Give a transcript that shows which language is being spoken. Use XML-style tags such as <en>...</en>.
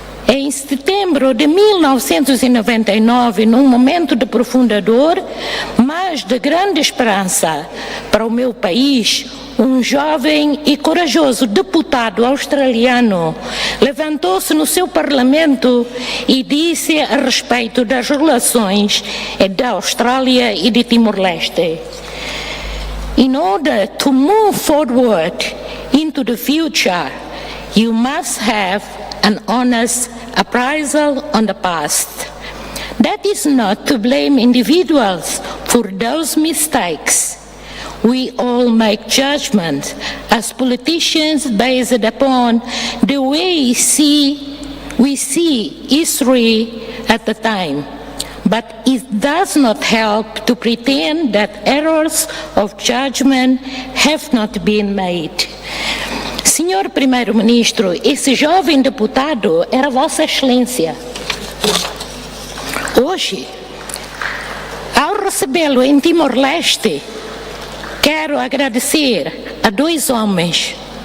<pt>Em setembro de 1999, num momento de profunda dor, mas de grande esperança para o meu país, um jovem e corajoso deputado australiano levantou-se no seu parlamento e disse a respeito das relações da Austrália e de Timor-Leste:</pt> <en>"In order to move forward into the future, you must have an honest appraisal on the past. That is not to blame individuals for those mistakes. We all make judgments as politicians based upon the way we see history at the time. But it does not help to pretend that errors of judgment have not been made."</en> <pt>Senhor Primeiro-Ministro, esse jovem deputado era Vossa Excelência. Hoje, ao recebê-lo em Timor-Leste, quero agradecer a dois homens.</pt>